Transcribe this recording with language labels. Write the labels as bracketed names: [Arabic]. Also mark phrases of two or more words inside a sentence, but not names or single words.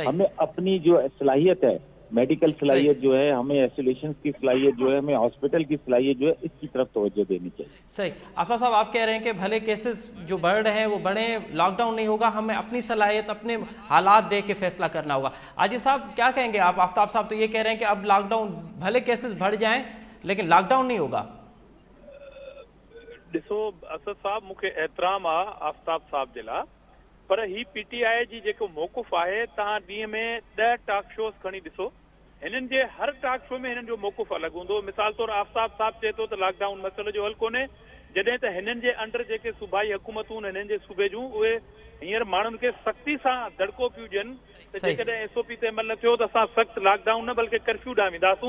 [Urdu] ہمیں اپنی جو صلاحیت ہے، میڈیکل صلاحیت جو ہے، ہمیں ایسولیشن کی صلاحیت جو ہے، ہمیں ہاسپٹل کی صلاحیت جو ہے، اس کی طرف توجہ دینی چاہیے. صحیح. آفتاب صاحب آپ کہہ رہے ہیں کہ بھلے کیسز جو بڑھ رہے ہیں وہ بڑھیں، لاک ڈاؤن نہیں ہوگا، ہمیں اپنی صلاحیت، اپنے حالات دیکھ کے فیصلہ کرنا ہوگا. عاجز صاحب کیا کہیں گے آپ؟ آفتاب صاحب تو یہ کہہ رہے ہیں کہ اب لاک ڈاؤن بھلے کیسز بڑھ جائیں لیکن لاک ڈاؤن نہیں ہوگا. [Sindhi] ॾिसो असद साहब, मूंखे एतिराम आहे आफ्ताब साहब जे लाइ, पर ही PTI जी जेको मौक़ुफ़ आहे, तव्हां ॾींहं में 10 [English] talk shows [Sindhi] खणी ॾिसो, हिननि जे हर [English] talk show [Sindhi] में हिननि जो मौक़ुफ़ अलॻि हूंदो. मिसाल तौरु आफ्ताब साहब चए थो त लॉकडाउन मसइले जो हल कोन्हे, जॾहिं त हिननि जे अंडर जेके सूबाई हुकूमतूं हिननि जे सूबे जूं, उहे हींअर माण्हुनि खे सख़्ती सां दड़को पियूं ॾियनि त जेकॾहिं SOP ते अमल न थियो त असां सख़्तु लॉकडाउन न बल्कि कर्फ्यू ॾांहुं वेंदासूं.